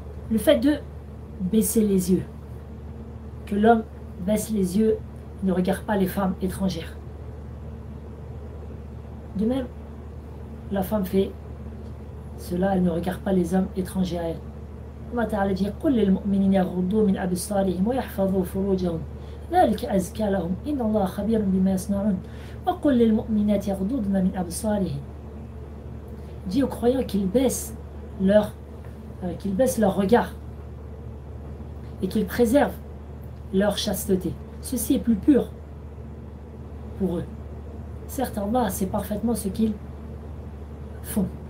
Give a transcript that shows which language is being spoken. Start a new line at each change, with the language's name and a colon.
French: Le fait de baisser les yeux. Que l'homme baisse les yeux, ne regarde pas les femmes étrangères. De même, la femme fait cela, elle ne regarde pas les hommes étrangers à elle.
Arabic: Allah Ta'ala dit قل للمؤمنين يغضوا من أبصارهم ويحفظوا فروجهم ذلك أزكى لهم إن الله خبير بما يصنعون وقل للمؤمنات يغضضن من أبصارهم.
French: Dit aux croyants qu'ils baissent leur regard et qu'ils préservent leur chasteté. Ceci est plus pur pour eux. Certes, Allah sait parfaitement ce qu'ils font.